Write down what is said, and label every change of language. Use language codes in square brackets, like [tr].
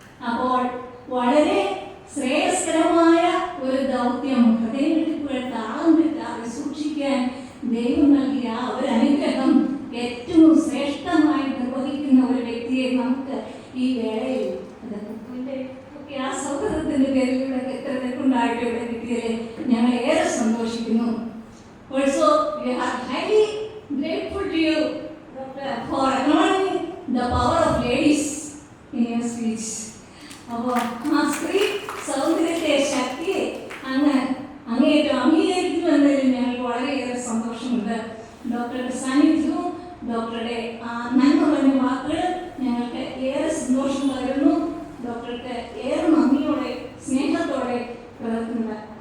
[ml] അപ്പോൾ വളരെ ശ്രേയസ്കരമായ ഒരു ദൗത്യം, ഹൃദയമിടിപ്പുകൾ താളം തെറ്റാതെ സൂക്ഷിക്കാൻ ദൈവം നൽകിയ ഒരു അനുഗ്രഹം ഏറ്റവും ശ്രേഷ്ഠമായി നിർവഹിക്കുന്ന ഒരു വ്യക്തിയെ നമുക്ക് ഈ വേളയിൽ ആ സൗഹൃദത്തിന്റെ പേരിലൂടെ എത്ര ഉണ്ടായിട്ട് ഇവിടെ കിട്ടിയതിൽ ഞങ്ങൾ ഏറെ സന്തോഷിക്കുന്നു. [en] Also we are highly grateful to you, Doctor, for acknowledging the power of ladies in your speech. [ml] അപ്പോൾ ആ സ്ത്രീ സൗന്ദര്യത്തെ, ശക്തിയെ അങ്ങേയറ്റം അംഗീകരിക്കുന്നു എന്നതിൽ ഞങ്ങൾക്ക് വളരെയേറെ സന്തോഷമുണ്ട്. ഡോക്ടറുടെ സാന്നിധ്യവും ഡോക്ടറുടെ നന്മ പറഞ്ഞ വാക്കുകൾ ഞങ്ങൾക്ക് ഏറെ സന്തോഷം പകരുന്നു. ഡോക്ടർക്ക് ഏറെ നന്ദിയോടെ സ്നേഹത്തോടെ പ്രവർത്തിക്കുന്നത്.